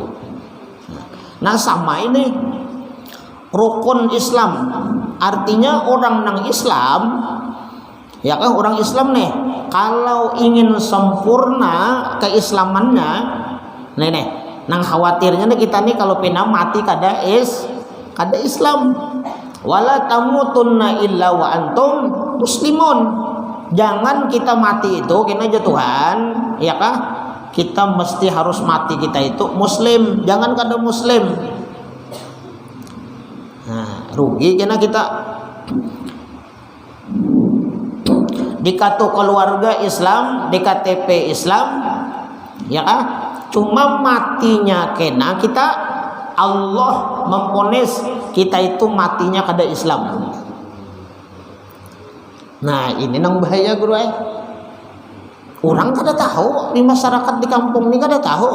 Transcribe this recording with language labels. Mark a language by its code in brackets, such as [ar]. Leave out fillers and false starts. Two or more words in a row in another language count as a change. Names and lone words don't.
[bjn] Nah sama ini rukun Islam, artinya orang nang Islam ya kan, orang Islam nih kalau ingin sempurna keislamannya nih nang khawatirnya nih kita nih kalau pina mati kada Islam. [ar] ولا تموتن إلا وأنتم مسلمون. [bjn] Jangan kita mati itu kena aja Tuhan ya kah, kita mesti harus mati kita itu muslim, jangan kada muslim. Nah rugi kena kita. Di kartu keluarga Islam, di KTP Islam ya kan, cuma matinya kena kita, Allah memponis kita itu matinya kada Islam. Nah ini nang bahaya guru Orang kada tahu di masyarakat di kampung ini kada tahu.